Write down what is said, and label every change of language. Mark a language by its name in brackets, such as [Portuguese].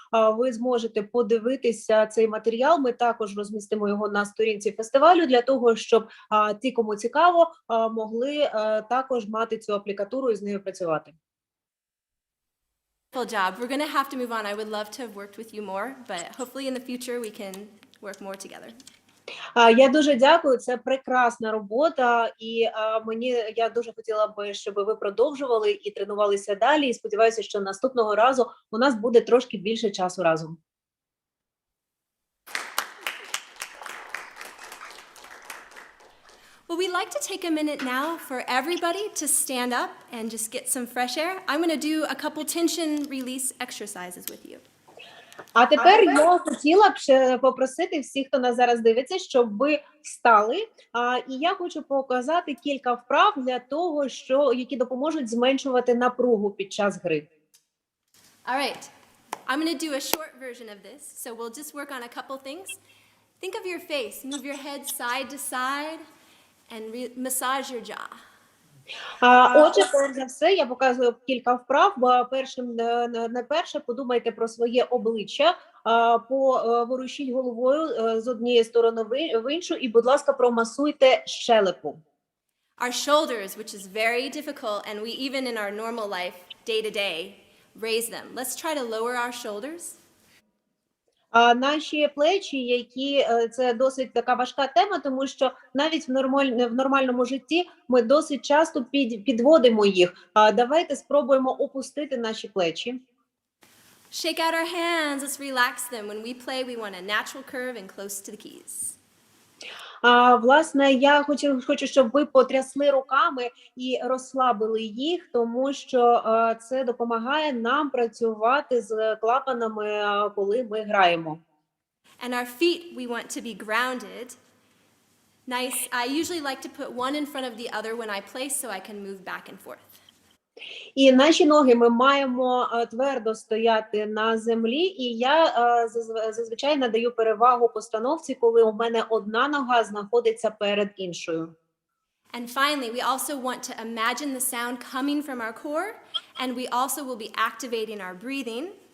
[Ukrainian] Ви зможете подивитися цей матеріал. Ми також розмістимо його на сторінці фестивалю для того, щоб ті, кому цікаво, могли також мати цю аплікатуру і з нею працювати. [English] Full job. We're going to have to move on. I would love to have worked with you more, but hopefully in the future we can work more together. [Ukrainian] Я дуже дякую, це прекрасна робота, і я дуже хотіла би, щоб ви продовжували і тренувалися далі, і сподіваюся, що наступного разу у нас буде трошки більше часу разом. [English] Well, we'd like to take a minute now for everybody to stand up and just get some fresh air. I'm going to do a couple tension release exercises with you. [Ukrainian] А тепер я хотіла б ще попросити всіх, хто нас зараз дивиться, щоб ви встали. І я хочу показати кілька вправ для того, які допоможуть зменшувати напругу під час гри. [English] All right. I'm going to do a short version of this, so we'll just work on a couple things. Think of your face. Move your head side to side and massage your jaw. [Ukrainian] Отже, перш за все, я показую кілька вправ. Найперше подумайте про своє обличчя, поворушіть головою з однієї сторони в іншу і, будь ласка, промасуйте щелепу. [English] Our shoulders, which is very difficult, and we even in our normal life, day to day, raise them. Let's try to lower our shoulders. [Ukrainian] Наші плечі, це досить така важка тема, тому що навіть в нормальному житті ми досить часто підводимо їх. Давайте спробуємо опустити наші плечі. [English] Shake out our hands. Let's relax them. When we play, we want a natural curve and close to the keys. [Ukrainian] Власне, я хочу, щоб ви потрясли руками і розслабили їх, тому що це допомагає нам працювати з клапанами, коли ми граємо. [English] And our feet, we want to be grounded. Nice. I usually like to put one in front of the other when I play so I can move back and forth. [Ukrainian] І наші ноги ми маємо твердо стояти на землі, і я зазвичай надаю перевагу постановці, коли у мене одна нога знаходиться перед іншою. [English] And finally, we also want to imagine the sound coming from our core, and we also will be activating our breathing.